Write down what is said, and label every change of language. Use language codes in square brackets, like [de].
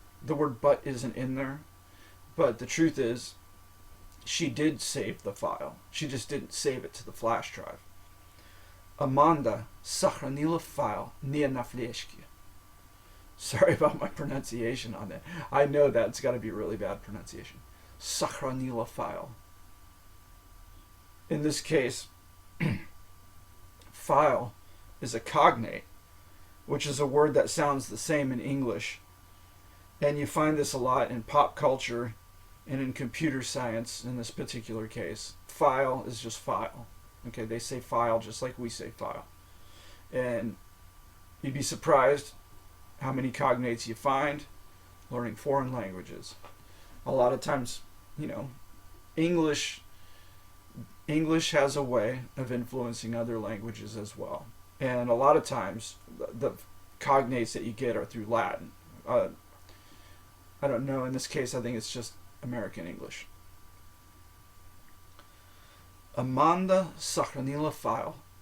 [en] The word but isn't in there, but the truth is, she did save the file. She just didn't save it to the flash drive. [ru] Amanda сохранила файл не на флешке. [en] Sorry about my pronunciation on that. I know that's got to be really bad pronunciation. [ru] Сохранила файл. [en] In this case, file is a cognate, which is a word that sounds the same in English. And you find this a lot in pop culture and in computer science in this particular case. File is just file. Okay, they say file just like we say file. And you'd be surprised how many cognates you find learning foreign languages. A lot of times, English has a way of influencing other languages as well. And a lot of times, the cognates that you get are through Latin. I don't know. In this case, I think it's just American English. [ru] Amanda сохранила файл.